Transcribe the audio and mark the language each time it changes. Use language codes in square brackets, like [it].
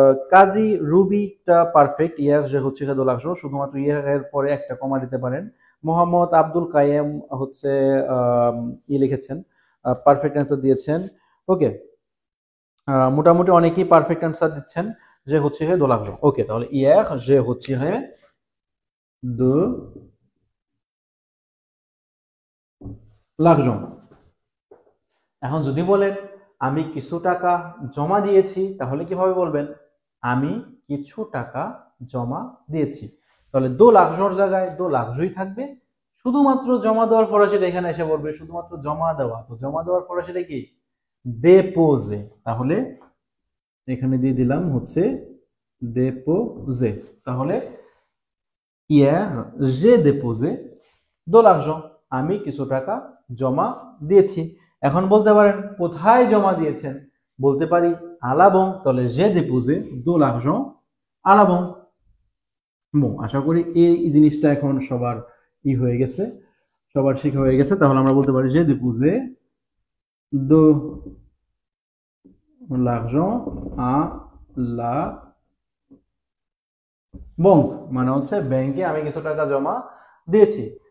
[bn] কাজী রুবিটা perfect, [fr] hier j'ai retiré de l'argent, [bn] শুধুমাত্র hier এর পরে একটা কমা দিতে পারেন। মোহাম্মদ আব্দুল কায়েম হচ্ছে লিখেছেন, পারফেক্ট অ্যান্সার দিয়েছেন। ওকে, মোটামুটি অনেকেই পারফেক্ট অ্যান্সার দিচ্ছেন যে হচ্ছে হে 2 l'argent। [fr] ওকে, তাহলে hier j'ai retiré de l'argent। [bn] এখন যদি বলেন আমি কিছু টাকা জমা দিয়েছি, তাহলে কিভাবে বলবেন? আমি কিছু টাকা জমা দিয়েছি। তাহলে 2 l'argent জায়গায় 2 l'argent থাকবে, শুধুমাত্র জমা দেওয়ার ফরাসিটা এখানে এসে পড়বে, শুধুমাত্র জমা দেওয়া। তো জমা দেওয়ার ফরাসিটা কি? déposer। তাহলে এখানে দিয়ে দিলাম হচ্ছে déposer। তাহলে [fr] hier j'ai déposé de l'argent, [bn] আমি কিছু টাকা জমা দিয়েছি। এখন বলতে পারেন কোথায় জমা দিয়েছেন? বলতে পারি [fr] à la banque। তাহলে j'ai déposé de l'argent à la banque। [bn] আশা করি এই জিনিসটা এখন সবার হয়ে গেছে, সবার শেখা হয়ে গেছে। তাহলে আমরা বলতে পারি [fr] j'ai déposé de l'argent à la banque, [bn] মানে হচ্ছে ব্যাংকে আমি কিছু টাকা জমা দিয়েছি।